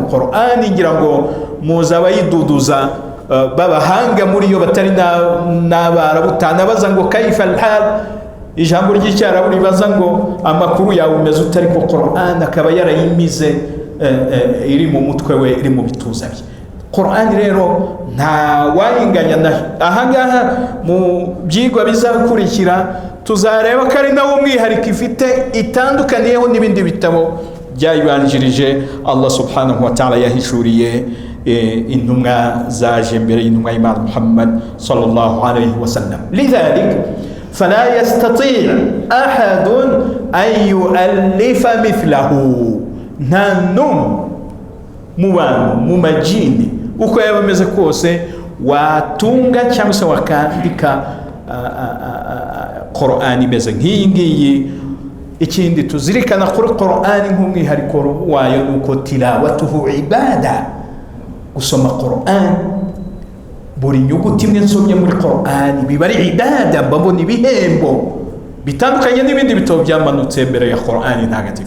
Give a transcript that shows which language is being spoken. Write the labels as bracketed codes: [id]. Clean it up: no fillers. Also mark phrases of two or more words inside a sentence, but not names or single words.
[rw] Qur'an ngira ngo muza abayiduduza babahanga muri yo batari n'abarabu utanabaza ngo [ar] كيف الحال, [rw] ijambo ry'icyarabu ribaza ngo amakuru yawe umeze utari ko Qur'an akaba yarayimize iri mu mutwe we, iri mu bituza bye. Qur'an rero nta wayinganya na ahangaha mu byigwa bizakurikira tuzareba ko ari nawo mwihariko ifite itandukaniyeho n'ibindi bitabo byayibanjirije [ar] الله سبحانه وتعالى [rw] yahishuriye intumwa zaje mbere y'intumwa y'Imana Muhammad [ar] صلى الله عليه وسلم. لذلك فلا يستطيع أحد أن يؤلف مثله, [rw] nta mu bantu mu majini uko yaba ameze kose watunga cyangwa se wakandika Qur'an imeze nk'iyi ngiyi. Ikindi tuzirikana kuri Qur'an nk'umwihariko wayo nuko [ar] تلاوته عبادة, [rw] gusoma Qur'an buri nyuguti imwe nsomye muri Qur'an biba ari ibada, mbabona ibihembo bitandukanye n'ibindi bitabo byamanutse mbere ya Qur'an ntagatifu.